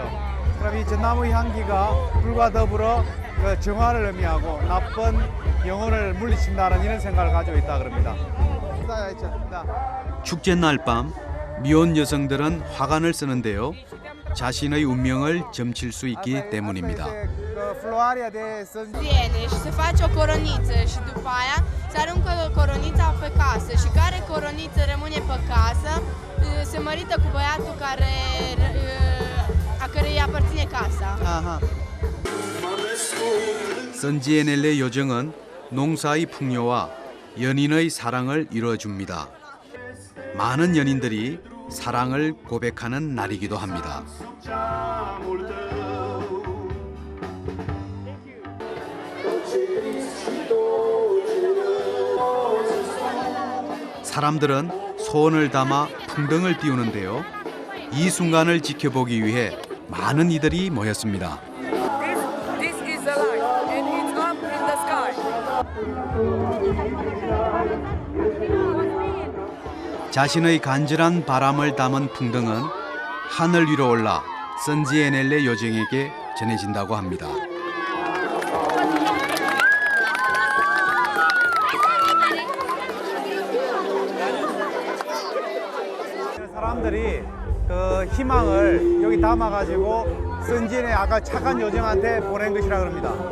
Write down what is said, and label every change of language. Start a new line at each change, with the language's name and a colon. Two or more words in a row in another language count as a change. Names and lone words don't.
Korean: 그럼 이 전나무 향기가 불과 더불어 그 정화를 의미하고 나쁜 영혼을 물리친다는 이런 생각을 가지고 있다 그럽니다. 축제날 밤 미혼 여성들은 화관을 쓰는데요. 자신의 운명을 점칠 수 있기 때문입니다.
Romanian: Viene și se face o coroniță și după aia se aruncă coronița pe casă și care coroniță rămâne pe casă se mărită cu băiatul a cărei aparține casa.
Korean: 선지에넬레 요정은 농사의 풍요와 연인의 사랑을 이루어줍니다. 많은 연인들이 사랑을 고백하는 날이기도 합니다. 사람들은 소원을 담아 풍등을 띄우는데요. 이 순간을 지켜보기 위해 많은 이들이 모였습니다.
English: This is the light and it's up in the sky.
Korean: 자신의 간절한 바람을 담은 풍등은 하늘 위로 올라 선지에넬레 요정에게 전해진다고 합니다. 사람들이 그 희망을 여기 담아가지고 선진의 아까 착한 요정한테 보낸 것이라 그럽니다.